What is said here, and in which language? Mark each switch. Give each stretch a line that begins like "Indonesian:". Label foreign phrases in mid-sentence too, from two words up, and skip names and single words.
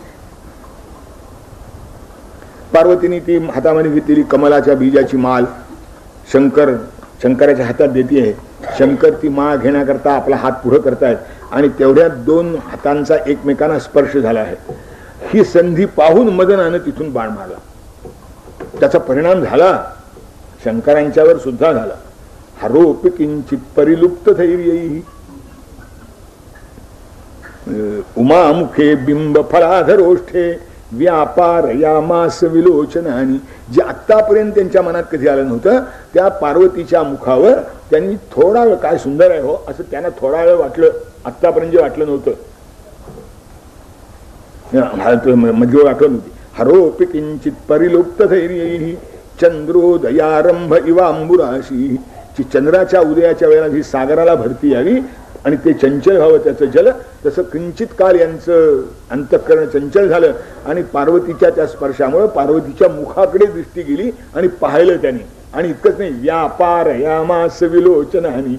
Marathi: पार्वतीने ती हातामध्ये घेतलेली कमलाच्या बीजाची माळ शंकराच्या हातात देते आहे. शंकर ती माळ घेण्याकरता आपला हात पुढे करतायत आणि तेवढ्या दोन हातांचा एकमेकांना स्पर्श झाला आहे. ही संधी पाहून मदनानं तिथून बाण मारला. त्याचा परिणाम झाला शंकरांच्यावर सुद्धा झाला.
Sanskrit: हरोपि किंचित परिलुप्त धैर्यैः उमामुखे बिंब फलाधरोष्ठे व्यापार यामास विलोचनानी.
Marathi: जे आत्तापर्यंत त्यांच्या मनात कधी आलं नव्हतं त्या पार्वतीच्या मुखावर त्यांनी थोडा वेळ, काय सुंदर आहे हो असं त्यांना थोडा वेळ वाटलं. आत्तापर्यंत जे वाटलं नव्हतं, मध्ये वाटलं नव्हती.
Sanskrit: हरोपि किंचित परिलुप्त धैर्यैः चंद्रोदयारंभ इवांबुराशी.
Marathi: की चंद्राच्या उदयाच्या वेळेला जी सागराला भरती यावी आणि ते चंचल व्हावं त्याचं जल, तसं किंचित काल यांचं अंतःकरण चंचल झालं आणि पार्वतीच्या त्या स्पर्शामुळे पार्वतीच्या मुखाकडे दृष्टी गेली आणि पाहिलं त्यांनी. आणि इतकंच नाही,
Sanskrit: व्यापार यामास विलोचनानी.